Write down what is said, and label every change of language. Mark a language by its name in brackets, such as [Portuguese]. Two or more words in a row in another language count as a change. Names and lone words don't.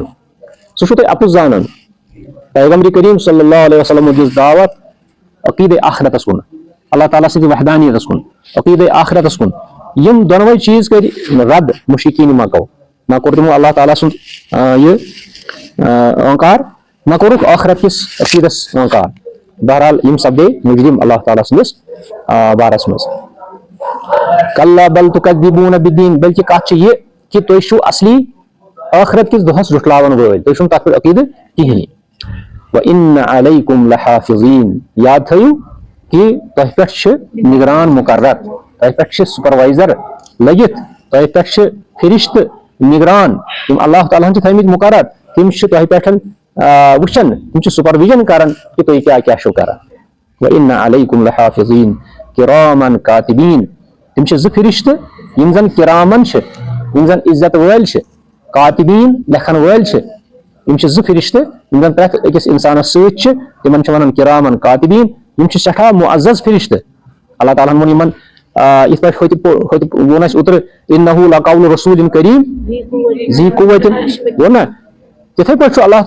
[Kashmiri] سُہ چھُو تُہۍ اپُز زانان پیغمبر کریم صلی اللہ علیہ وسلم دِژ دعوت عقیدے آخرتس کُن اللہ تعالیٰ سٕنٛدِ وحدانیتس کُن عقیدے آخرتس کُن یِم دۄنوے چیٖز کٔرۍ رد مُشرکیٖن مکو نہ کوٚر تِمو اللہ تعالیٰ سُنٛد یہِ انکار نہ کوٚرُکھ ٲخرت کِس عقیٖدس انکار بہرحال یِم سپدے مُجرِم اللہ تعالیٰ سٕنٛدِس بارس منٛز [Arabic] کلا بل تکذبون بالدین بلکہِ کتھ چھِ یہِ کہ تُہۍ چھِو اصلی ٲخرت کِس دۄہس جُٹھلاون وٲلۍ تُہۍ [Kashmiri] چھُنہٕ تتھ پٮ۪ٹھ عقیٖدٕ کِہینۍ [Arabic] وَإِنَّ عَلَيْكُمْ لَحَافِظِينَ [Kashmiri] یاد تھٲیِو کہ تۄہہِ پٮ۪ٹھ چھِ نگران مُقرر تۄہہِ پٮ۪ٹھ چھِ سُپروایزر لٔگِتھ تۄہہِ پٮ۪ٹھ چھِ فرشتہٕ نگران یِم اللہ تعالیٰ ہن چھِ تھٲیمٕتۍ مُقرر تِم چھِ تۄہہِ پٮ۪ٹھ وٕچھان تِم چھِ سُپروِجن کران کہ تُہۍ کیٛاہ کیٛاہ چھِو کران [Arabic] وَإِنَّ عَلَيْكُمْ لَحَافِظِينَ کِرامن کاتِبیٖن [Kashmiri] تِم چھِ زٕ فرشتہٕ یِم زن کِرامن چھِ یِم زن عزت وٲلۍ چھِ کاتِبیٖن لیکھن وٲلۍ چھِ یِم چھِ زٕ فرشتہٕ یِم زن پرٛٮ۪تھ أکِس انسانس سۭتۍ چھِ تِمن چھِ ونان [Arabic] کِرامن کاتِبیٖن [Kashmiri] یِم چھِ سٮ۪ٹھاہ معزز فرشتہٕ اللہ تعالیٰ ہن ووٚن یِمن یِتھ پٲٹھۍ ووٚن اَسہِ اوترٕ [Arabic] اِنَّہُ لَقَوْلُ رَسوٗلٍ کٔریٖم ذی قُوَّتٍ [Kashmiri] ووٚن نا تِتھٕے پٲٹھۍ چھُ اللہ